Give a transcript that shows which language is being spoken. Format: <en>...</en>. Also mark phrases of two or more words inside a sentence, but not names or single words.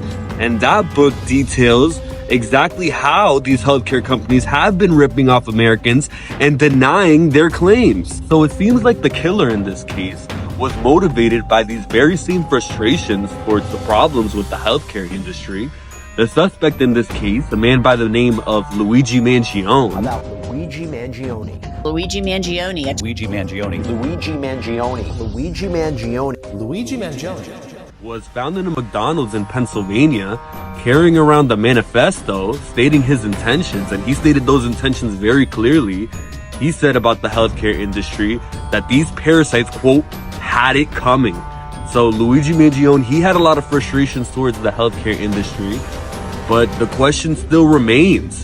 <en>And that book details exactly how these healthcare companies have been ripping off Americans and denying their claims. So it seems like the killer in this case was motivated by these very same frustrations towards the problems with the healthcare industry. The suspect in this case, a man by the name of Luigi Mangione. About Luigi Mangione. Luigi Mangione. Luigi Mangione. Luigi Mangione. Luigi Mangione. Luigi Mangione was found in a McDonald's in Pennsylvania carrying around a manifesto stating his intentions, and he stated those intentions very clearly. He said about the healthcare industry that these parasites, quote, had it coming. So Luigi Mangione, he had a lot of frustrations towards the healthcare industry, but the question still remains.</en>